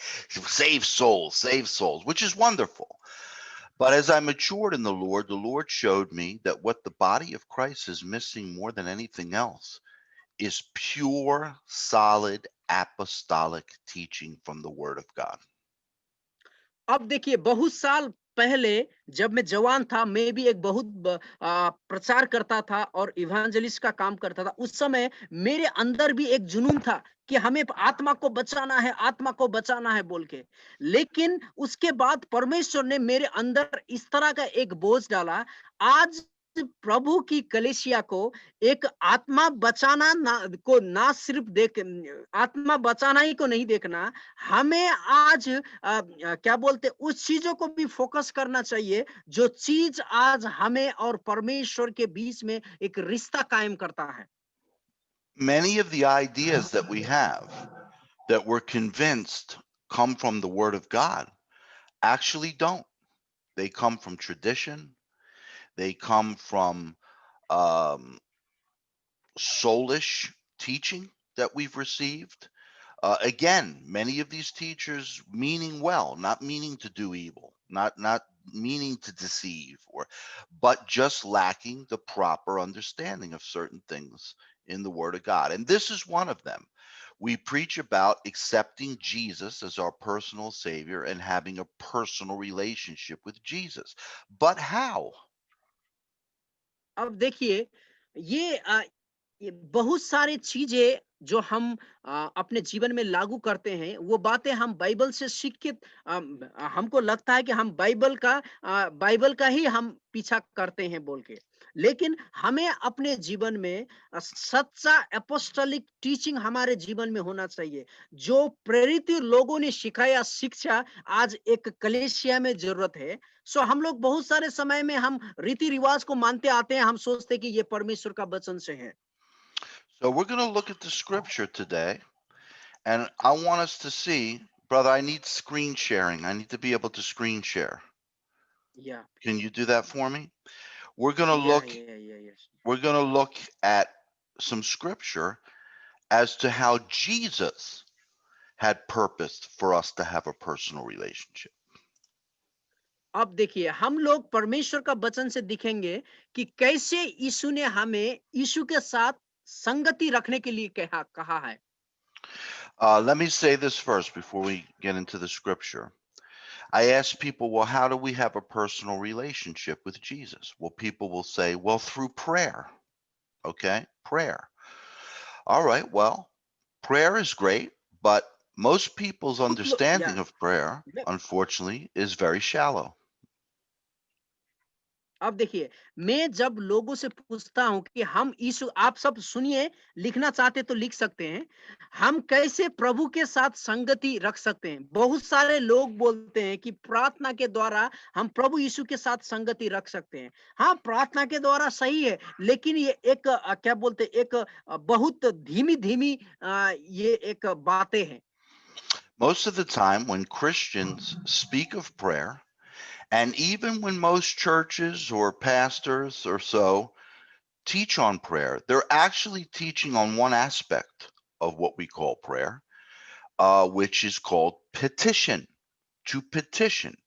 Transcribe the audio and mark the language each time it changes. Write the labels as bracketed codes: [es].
[en] Save souls, which is wonderful. But as I matured in the Lord showed me that what the body of Christ is missing more than anything else is pure, solid, apostolic teaching from the Word of God. [hi] अब देखिए, बहुत साल पहले जब मैं जवान था, मैं भी एक बहुत प्रचार करता था और इवेंजलिस्ट का काम करता था। उस समय मेरे अंदर भी एक जुनून था कि हमें आत्मा को बचाना है, आत्मा को बचाना है बोल के। लेकिन उसके बाद परमेश्वर ने मेरे अंदर इस तरह का एक बोझ डाला। आज प्रभु की कलीसिया को एक आत्मा बचाना ना सिर्फ देख आत्मा बचाना ही को नहीं देखना, हमें आज क्या बोलते उस चीजों को भी फोकस करना चाहिए जो चीज आज हमें और परमेश्वर के बीच में एक रिश्ता कायम करता है। [en] Many of the ideas that we have that we're convinced come from the Word of God actually don't. They come from tradition, they come from um, soulish teaching that we've received. Again, many of these teachers meaning well, not meaning to do evil, not meaning to deceive, but just lacking the proper understanding of certain things in the Word of God. And this is one of them. We preach about accepting Jesus as our personal Savior and having a personal relationship with Jesus. But how? [hi] अब देखिए, ये ये बहुत सारी चीजें जो हम अपने जीवन में लागू करते हैं, वो बातें हम बाइबल से सीख के हमको लगता है कि हम बाइबल का ही हम पीछा करते हैं बोल के। लेकिन हमें अपने जीवन में सच्चा एपोस्टोलिक टीचिंग हमारे जीवन में होना चाहिए। जो प्रेरित लोगों ने सिखाया शिक्षा आज एक कलीसिया में ज़रूरत है। सो हम लोग बहुत सारे समय में हम रीति-रिवाज को मानते आते हैं, हम सोचते हैं कि ये परमेश्वर का वचन से है। [en] So we're going to look at the scripture today, and I want us to see, brother, I need screen sharing. I need to be able to screen share. Yeah. Can you do that for me? We're going to Yeah, look yeah, yeah, yes. we're going to look at some scripture as to how Jesus had purposed for us to have a personal relationship. [hi] अब देखिए, हम लोग परमेश्वर का वचन से दिखेंगे कि कैसे यीशु ने हमें यीशु के साथ संगति रखने के लिए कहा कहा है। [en] Let me say this first before we get into the scripture. I ask people, well, how do we have a personal relationship with Jesus? Well, people will say, well, through prayer. Okay, prayer. All right, well, prayer is great, but most people's [hi] या [en] understanding of prayer, unfortunately, is very shallow. [hi] अब देखिए, मैं जब लोगों से पूछता हूँ कि हम यीशु आप सब सुनिए, लिखना चाहते तो लिख सकते हैं। हम कैसे प्रभु के साथ संगति रख सकते हैं? बहुत सारे लोग बोलते हैं कि प्रार्थना के द्वारा हम प्रभु यीशु के साथ संगति रख सकते हैं। हाँ, प्रार्थना के द्वारा सही है, लेकिन ये एक क्या बोलते हैं, एक बहुत धीमी-धीमी ये एक बातें हैं। [en] Most of the time, when Christians speak of prayer, and even when most churches or pastors or so teach on prayer, they're actually teaching on one aspect of what we call prayer, which is called petition. To petition.